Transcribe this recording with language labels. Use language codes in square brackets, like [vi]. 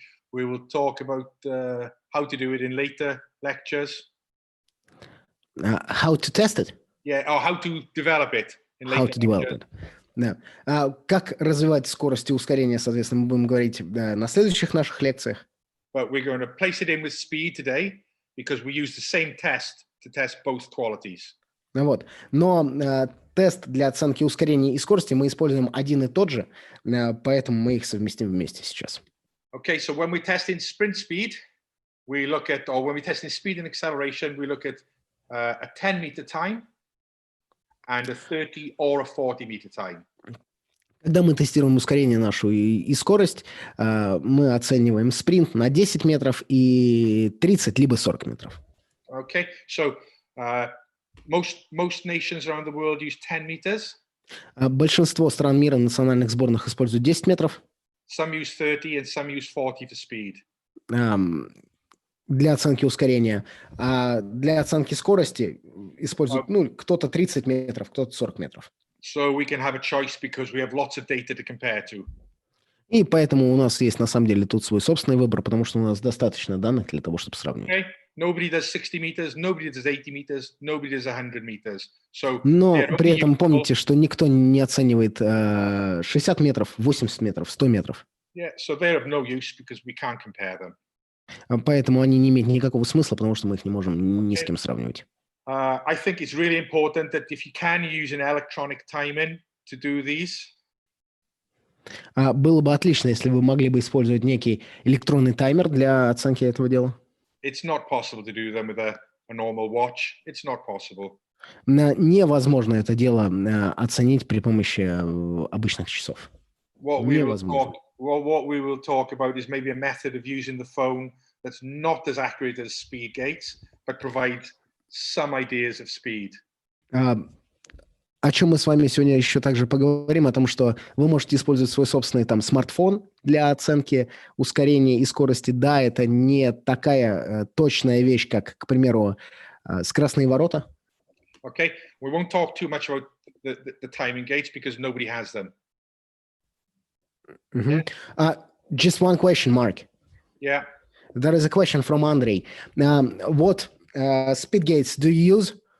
[en] We will talk about how to do it in later lectures. How to test it? Yeah, or how to develop it in later How to develop it. [ru] Да. Как развивать скорость и ускорение, соответственно, мы будем говорить на следующих наших лекциях. [en] But we're going to place it in with speed today because we use the same test to test both qualities. [ru] Вот. Но тест для оценки ускорения и скорости мы используем один и тот же, поэтому мы их совместим вместе сейчас. [en] Okay, so when we're testing sprint speed, we look at, or when we're testing speed and acceleration, we look at a 10-meter time and a 30 or a 40-meter time. [ru] Когда мы тестируем ускорение нашу и скорость, мы оцениваем спринт на 10 метров и 30 либо 40 метров. [en] Okay, so most nations around the world use 10 meters. [ru] Большинство стран мира национальных сборных используют 10 метров. [en] Some use 30 and some use 40 for speed. [ru] Для оценки ускорения. А для оценки скорости используют кто-то 30 метров, кто-то 40 метров. [en] So we can have a choice because we have lots of data to compare to. [ru] И поэтому у нас есть на самом деле тут свой собственный выбор, потому что у нас достаточно данных для того, чтобы сравнивать. [en] Okay. Nobody does 60 meters, nobody does 80 meters, nobody does 100 meters. So [ru] но при этом помните, что никто не оценивает 60 метров, 80 метров, 100 метров. [en] Yeah, so they're of no use because we can't compare them. [ru] Поэтому они не имеют никакого смысла, потому что мы их не можем ни с кем сравнивать. [en] I think it's really important that if you can use an electronic timing to do these. [ru] Было бы отлично, если вы могли бы использовать некий электронный таймер для оценки этого дела. [en] It's not possible to do them with a normal watch. It's not possible. [ru] Невозможно это дело оценить при помощи обычных часов. [en] What we will talk about is maybe a method of using the phone that's not as accurate as speed gates, but provides some ideas of speed. [ru] О чем мы с вами сегодня еще также поговорим, о том, что вы можете использовать свой собственный смартфон для оценки ускорения и скорости. Да, это не такая точная вещь, как, к примеру, скоростные ворота. [en] Okay, we won't talk too much about the timing gates because nobody has them. Just one question, Mark. Yeah. There is a question from Andrei. What speed gates do you use?